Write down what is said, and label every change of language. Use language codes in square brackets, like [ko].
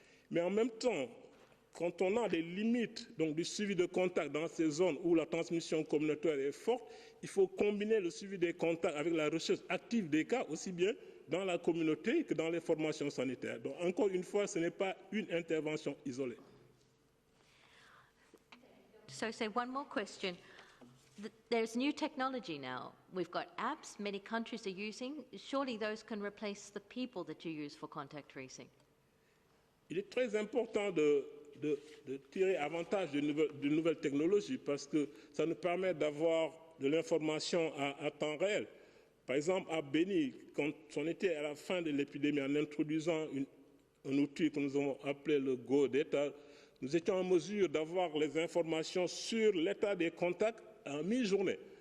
[fr] Mais en même temps, quand on a des limites donc, du suivi de contacts dans ces zones où la transmission communautaire est forte, il faut combiner le suivi des contacts avec la recherche active des cas, aussi bien dans la communauté que dans les formations sanitaires. Donc, encore une fois, ce n'est pas une intervention isolée. [en] So, say one more question. There's new technology now. We've got apps many countries are using. Surely those can replace the people that you use for contact tracing. [fr] Il est très important de tirer avantage de nouvelles technologies parce que ça nous permet d'avoir de l'information à temps réel. Par exemple, à Béni, quand on était à la fin de l'épidémie, en introduisant un outil que nous avons appelé le Go Data, nous étions en mesure d'avoir les informations sur l'état des contacts en mi-journée.